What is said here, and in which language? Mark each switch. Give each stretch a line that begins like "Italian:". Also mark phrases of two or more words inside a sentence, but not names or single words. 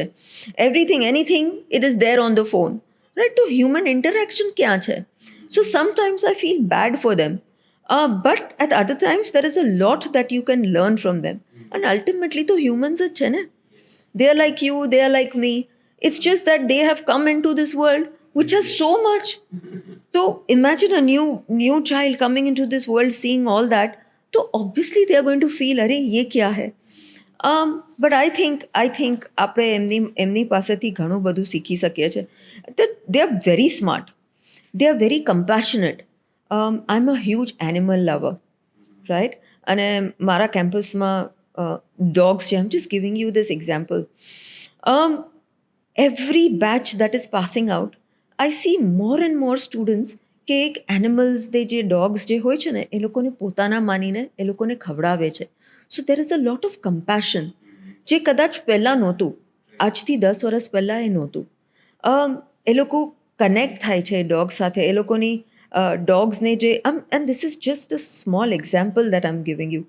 English: Anything it is there on the phone, right?
Gujarati: તો
English: human interaction
Gujarati: ક્યાં છે?
English: So sometimes I feel bad for them, but at other times there is a lot that you can learn from them.
Gujarati: અને અલ્ટિમેટલી તો હ્યુમન્સ જ છે ને.
English: they are like you, they are like me. It's just that they have come into this world which has so much So imagine a new child coming into this world seeing all that. So obviously they are going to feel,
Hindi: अरे ये क्या है?
English: But I think
Gujarati: આપણે એમની પાસેથી ઘણું બધું શીખી શકીએ છીએ.
English: They are very smart. They are very compassionate. I'm a huge animal lover, right?
Gujarati: અને મારા કેમ્પસમાં dogs છે.
English: I'm just giving you this example. Every batch that is passing out, I see more and more students
Gujarati: કે એક એનિમલ્સ જે ડોગ્સ જે હોય છે ને એ લોકોને પોતાના માનીને એ લોકોને ખવડાવે છે.
English: so there is a lot of compassion
Gujarati: જે કદાચ પહેલાં નહોતું, આજથી 10 વર્ષ પહેલાં એ નહોતું. એ લોકો કનેક્ટ થાય છે ડોગ સાથે, એ લોકોની ડોગ્સને જે
English: and this is just a small example that I am giving you.